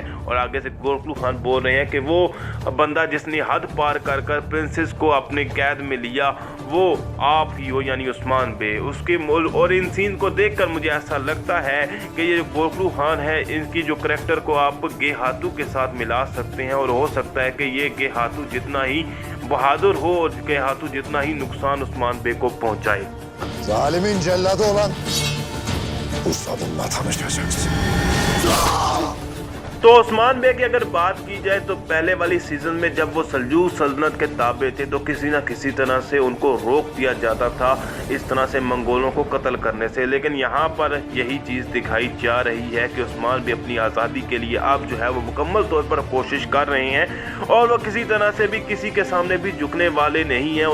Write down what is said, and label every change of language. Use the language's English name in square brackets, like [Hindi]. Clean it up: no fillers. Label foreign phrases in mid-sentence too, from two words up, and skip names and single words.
[Urdu] اور آگے سے گورخلو خان بول رہے ہیں کہ وہ بندہ جس نے حد پار کر کر پرنسس کو اپنے قید میں لیا وہ آپ ہی ہو، یعنی عثمان بے. اس کے اور ان سین کو دیکھ کر مجھے ایسا لگتا ہے کہ یہ گورخلو خان ہے، ان کی جو کریکٹر کو آپ گیہاتو کے ساتھ ملا سکتے ہیں اور ہو سکتا ہے کہ یہ گیہاتو جتنا ہی بہادر ہو اور گیہاتو جتنا ہی نقصان عثمان بے کو پہنچائے. [Turkish] Zalimin celladı olan Bursa'dınla tanışacaksın. [Urdu] تو عثمان بے کی اگر بات کی جائے تو پہلے والی سیزن میں جب وہ سلجوق سلطنت کے تابع تھے تو کسی نہ کسی طرح سے ان کو روک دیا جاتا تھا اس طرح سے منگولوں کو قتل کرنے سے. لیکن یہاں پر یہی چیز دکھائی جا رہی ہے کہ عثمان بے اپنی آزادی کے لیے اب جو ہے وہ مکمل طور پر کوشش کر رہے ہیں اور وہ کسی طرح سے بھی کسی کے سامنے بھی جھکنے والے نہیں ہیں.